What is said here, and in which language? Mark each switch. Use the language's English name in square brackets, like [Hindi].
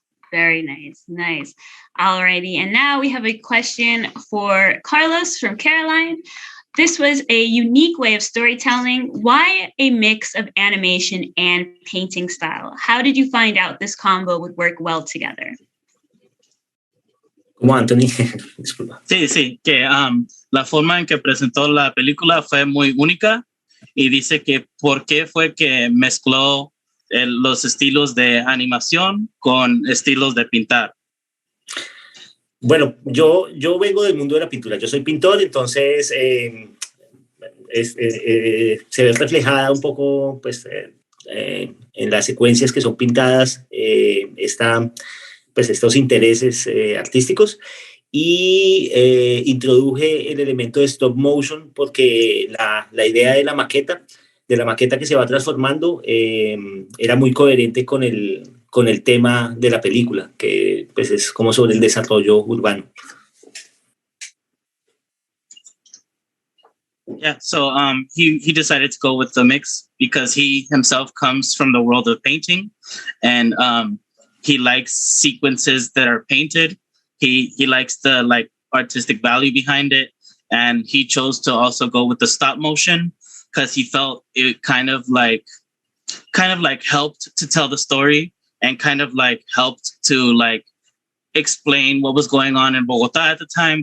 [English] Very nice. All righty. And now we have a question for Carlos from Caroline. This was a unique way of storytelling. Why a mix of animation and painting style? How did you find out this combo would work well together? [Spanish] ¿Cómo, Anthony? Disculpa. Sí, que la forma en que presentó la película fue muy única y dice que por qué fue que mezcló los estilos de animación con estilos de pintar. Bueno, yo vengo del mundo de la pintura. Yo soy pintor, entonces se ve reflejada un poco pues, en las secuencias que son pintadas estos intereses artísticos, y introduje el elemento de stop motion porque la idea de la maqueta que se va transformando era muy coherente con el tema de la película, que pues es como sobre el desarrollo urbano. [English] Yeah, so he decided to go with the mix because he himself comes from the world of painting, and he likes sequences that are painted. He likes the artistic value behind it, and he chose to also go with the stop motion because he felt it kind of helped to tell the story and kind of helped to explain what was going on in Bogotá at the time.